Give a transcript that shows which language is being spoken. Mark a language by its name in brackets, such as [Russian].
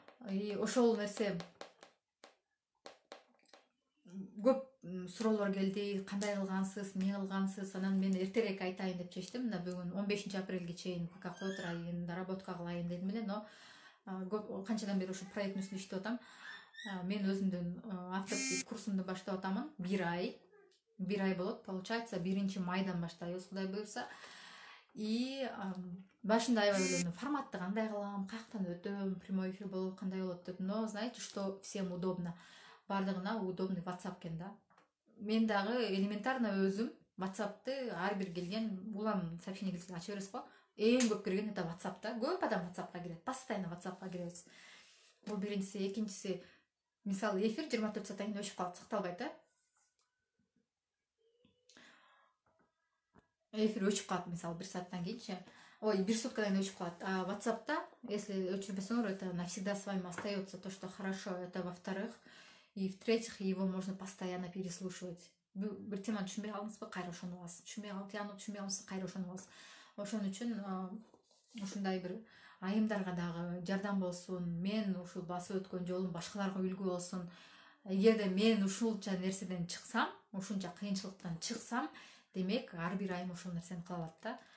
[Kyrgyz] И ошол нерсе көп суроолор келди, кандай кылгансыз, эмне кылгансыз. Анан мен эртерээк айтайын деп чечтим. Мына бүгүн 15 апрелге чейин пока кое турайын, доработка кылайын дедим эле, но канчадан бери ошо проекттин үстүндө иштеп атам. Мен өзүмдүн авторский курсумду баштап атамын. 1 ай болот, получается 1 майдан баштайбыз, Кудай буйрса. И башында аябай ойлодум, форматты кандай кылам, каяктан өтөм, прямой эфир болуп кандай болот деп. [Russian] Но знаете, что всем удобно? [Kyrgyz] Бардыгына удобный WhatsApp экен да. Мен дагы элементарно өзүм WhatsApp'ты ар бир келген улам сообщение келсе ача бересиз го. Эң көп кирген это WhatsApp да. Көп адам WhatsApp'ка кирет, постоянно WhatsApp'ка киребиз. Бул биринчиси, экинчиси, мисалы эфир 24 сааттан кийин өчүп калат, сакталбайт да. Эфир өчүп калат, мисалы 1 сааттан кийинчи. 1 суткадан кийин өчүп калат. [Russian] А WhatsApp'та, если өчүрбөсөңөр, это навсегда с вами остается, то, что хорошо, это во-вторых. И в-третьих, его можно постоянно переслушивать. [Kyrgyz] Бир теманы түшүнбөй калдыңызбы, кайра ошону аласыз. Түшүнбөй калдыңыз, кайра ошону аласыз. Ошон үчүн ушундай бир айымдарга дагы жардам болсун, мен ушул басып өткөн жолум башкаларга үлгү болсун. Эгерде мен ушунча нерседен чыксам, ушунча кыйынчылыктан чыксам, демек ар бир айым ошол нерсени кыла алат да.